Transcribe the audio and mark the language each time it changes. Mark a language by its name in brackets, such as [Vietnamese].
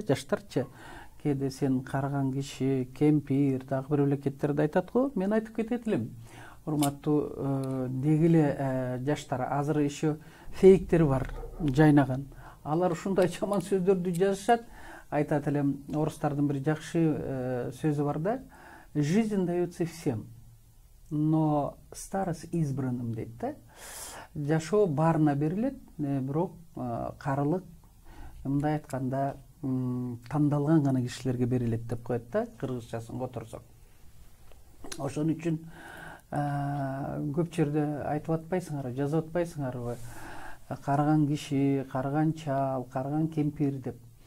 [Kyrgyz] Жаштарчы кээде сен карыган киши, кемпир, дагы бир мамлекеттерде айтат го. Мен айтып кетет элем. Урматтуу деги эле жаштар, азыр еще фейктер бар жайнаган. Алар ушундай жаман сөздөрдү жазышат. Айтат элем, орустардын бир жакшы сөзү бар да. [Russian] Жизнь дается всем, но старость избранным [Kyrgyz] дейт да. Жашоо баарына берилет, бирок карылык мындай айтканда тандалган гана кишилерге берилет деп коет да, кыргызчасын которсок. Ошон үчүн көп жерде айтып атпайсыңарбы, жазып атпайсыңарбы, карыган киши, карыган чал, карыган кемпир деп.